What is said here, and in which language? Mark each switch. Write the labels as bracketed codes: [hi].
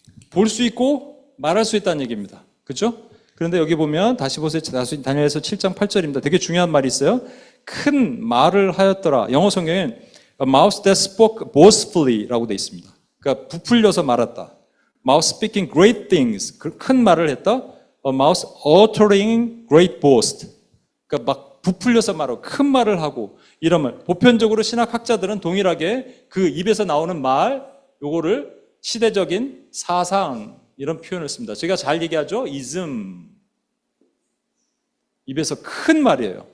[ko] 볼 수 있고 말할 수 있다는 얘기입니다. 그렇죠? 그런데 여기 보면 다시 보세요. 다니엘서 7장 8절입니다. 되게 중요한 말이 있어요. 큰 말을 하였더라. 영어 성경엔 [en] A mouth that spoke boastfully [ko] 라고 되어 있습니다. 그러니까 부풀려서 말했다. [en] Mouth speaking great things. [ko] 큰 말을 했다. [en] A mouth uttering great boast. [ko] 그러니까 막 부풀려서 말하고 큰 말을 하고 이러면 보편적으로 신학학자들은 동일하게 그 입에서 나오는 말 요거를 시대적인 사상 이런 표현을 씁니다. 제가 잘 얘기하죠? ism. 입에서 큰 말이에요.